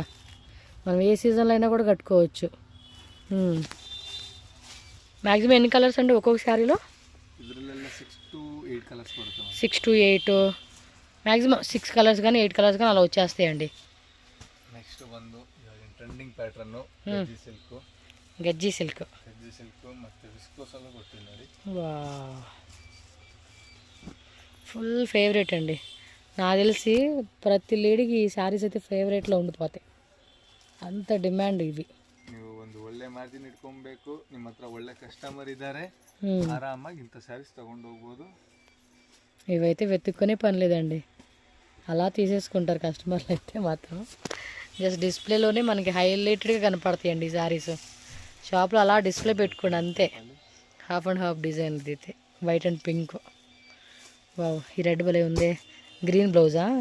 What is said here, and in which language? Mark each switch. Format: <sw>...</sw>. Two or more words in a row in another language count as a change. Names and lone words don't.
<te>మనం ఏ సీజన్లో అయినా కూడా కట్టుకోవచ్చు. మ్యాక్సిమం ఎన్ని కలర్స్ అండి ఒక్కొక్క శారీలో? 6 to 8 మ్యాక్సిమం 6 కలర్స్ కానీ 8 కలర్స్ కానీ అలా వచ్చేస్తాయండి.</te> <kn>నెక్స్ట్ ಒಂದು</kn> <en>trending pattern</en> <te>గజ్జి సిల్క్</te> <kn>ಮತ್ತೆ ವಿಸ್ಕೋಸ್ ಅಲ್ಲ ಕೊಟ್ಟಿಲ್ಲ ನೋಡಿ.</kn> <te>వా</te> <en>full favourite</en> <te>అండి. నాకు తెలిసి ప్రతి లేడీకి ఈ శారీస్ అయితే ఫేవరెట్లో ఉండిపోతాయి. అంత డిమాండ్ ఇవి.</te> <kn>ನೀವು ಒಂದು ಒಳ್ಳೆ ಮಾರ್ಜಿನ್ ಇಟ್ಕೊಬೇಕು. ನಿಮ್ಮ ಹತ್ರ ಒಳ್ಳೆ ಕಸ್ಟಮರ್ ಇದ್ದಾರೆ, ಆರಾಮಾಗಿ ಇಂಥ ಸ್ಯಾರೀಸ್ ತಗೊಂಡು ಹೋಗ್ಬೋದು.</kn> <te>ఇవైతే వెతుక్కునే పని లేదండి. అలా తీసేసుకుంటారు కస్టమర్లు అయితే మాత్రం. జస్ట్ డిస్ప్లేలోనే మనకి హైలైటెడ్గా కనపడతాయండి ఈ శారీస్. షాప్లో అలా డిస్ప్లే పెట్టుకోండి అంతే.</te> <en>half and half design</en> <te>ఇది అయితే</te> <en>white and pink.</en> <te>వావ్, ఈ రెడ్ భలే ఉంది.</te> <en>green blouse-a?</en>